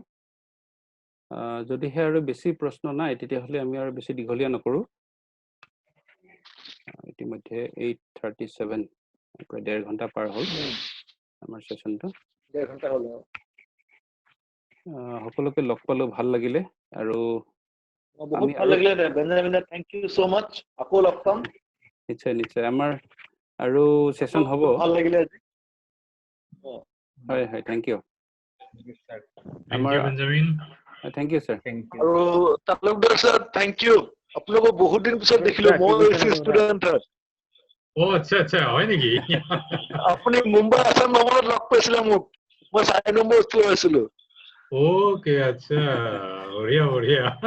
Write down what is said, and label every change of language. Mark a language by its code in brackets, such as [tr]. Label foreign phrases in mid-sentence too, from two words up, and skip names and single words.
[as] যদিহে আৰু বেছি প্ৰশ্ন নাই তেতিয়াহ'লে আমি আৰু বেছি দীঘলীয়া নকৰো। ইতিমধ্যে 8:37 প্ৰায় 1.5 ঘণ্টা পাৰ হ'ল আমাৰ সেশনটো। 1.5 ঘণ্টা হ'ল। সকলোকে লগ পালো, ভাল লাগিলে। আৰু বহুত ভাল লাগিলে বেঞ্জামিন, [en] thank you so much. [as] আকৌ লগ পাম। নিশ্চয় নিশ্চয় আমাৰ আৰু সেশন হ'ব। ভাল লাগিলে। হয় হয়, [en] thank you. Thank you, Benjamin. Thank you, sir. [as] আৰু তালুকদাৰ স্যাৰ, [en] thank you. [as] আপোনালোকক বহুত দিন পিছত দেখিলো, মই ষ্টুডেন্ট হয়। আচ্ছা হয় নেকি? আপুনি মুম্বাই আছাম নম্বৰত লগ পাইছিলে মোক, মই 4 নম্বৰ স্কুলত আছিলো। ওকে, আচ্ছা, বঢ়িয়া বঢ়িয়া।